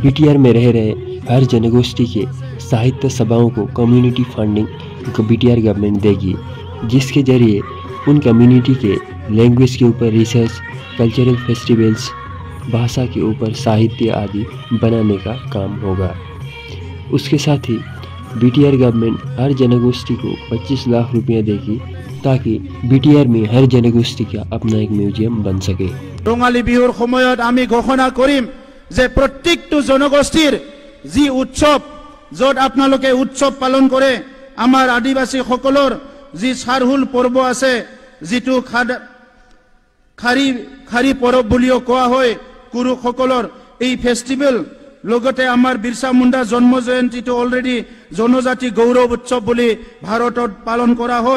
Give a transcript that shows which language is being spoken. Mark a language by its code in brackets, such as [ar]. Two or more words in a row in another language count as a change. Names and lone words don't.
[hi] बीटीआर में रह रहे हर जनगोष्ठी के साहित्य सभाओं को [en] community funding [hi] को [en] BTR government [hi] देगी, जिसके जरिए उन कम्युनिटी के लैंग्वेज के ऊपर रिसर्च, [en] cultural festivals, [hi] भाषा के ऊपर साहित्य आदि बनाने का काम होगा। उसके साथ ही [en] BTR government [hi] हर जनगोष्ठी को 25 लाख रुपया देगी ताकि बीटीआर में हर जनगोष्ठी का अपना एक म्यूजियम बन सके। [as] रंगाली बिहुर সময়ত আমি ঘোষণা কৰিম যে প্ৰত্যেকটো জনগোষ্ঠীৰ যি উৎসৱ যত আপোনালোকে উৎসৱ পালন কৰে, আমাৰ আদিবাসী সকলৰ যি সাৰহুল পৰ্ব আছে, যিটো খাৰি পৰব বুলিও কোৱা হয়, কুৰু সকলৰ এই ফেষ্টিভেল লগতে আমাৰ বিৰসা মুণ্ডা জন্ম জয়ন্তীটো অলৰেডি জনজাতি গৌৰৱ উৎসৱ বুলি ভাৰতত পালন কৰা হয়।